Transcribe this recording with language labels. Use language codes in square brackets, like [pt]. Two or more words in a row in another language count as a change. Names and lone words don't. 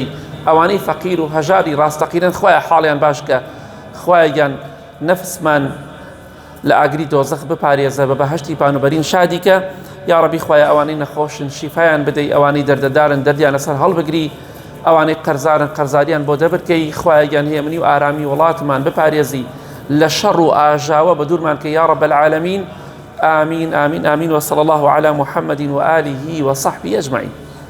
[ckb] ئەوانەی فەقیر و هەژاری ڕاستەقینەن خوایە حاڵیان باشکە، خوایە گیان نەفسمان لە ئاگری دۆزەخ بپارێزە، بە بەهەشتی پانوبەرین شادیکە. [ar] یا ڕەبی [ckb] خوایە ئەوانەی نەخۆشن شیفایان بدەی، ئەوانەی دەردەدارن دەردیان لەسەر هەڵبگری، ئەوانەی قەرزارن قەرزاریان بۆ دەبرکەی. خوایە گیان هێمنی و ئارامی وڵاتمان بپارێزی، لە شەڕ و ئاژاوە بە دوورمان کە [ar] یا رب العالمین. آمین آمین آمین. وصلى الله على محمد وآله وصحبه أجمعين.